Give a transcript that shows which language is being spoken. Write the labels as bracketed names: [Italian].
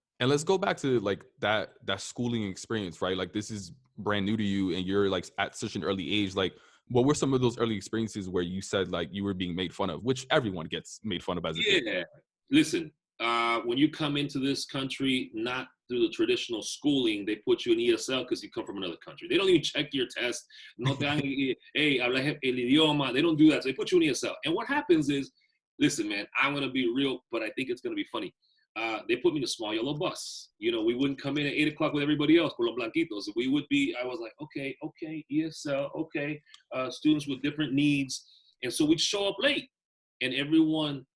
[English] And let's go back to like that schooling experience, right? Like this is brand new to you and you're like at such an early age. Like what were some of those early experiences where you said like you were being made fun of, which everyone gets made fun of as a kid? Yeah. Listen, when you come into this country, not through the traditional schooling, they put you in ESL because you come from another country. They don't even check your test. [Spanish] No te dan, hey, habla el idioma. [English] They don't do that. So they put you in ESL. And what happens is, listen, man, I'm going to be real, but I think it's going to be funny. They put me in a small yellow bus. We wouldn't come in at 8 o'clock with everybody else, [Spanish] por los blanquitos. [English] I was like, okay, ESL, okay, students with different needs. And so we'd show up late. And everyone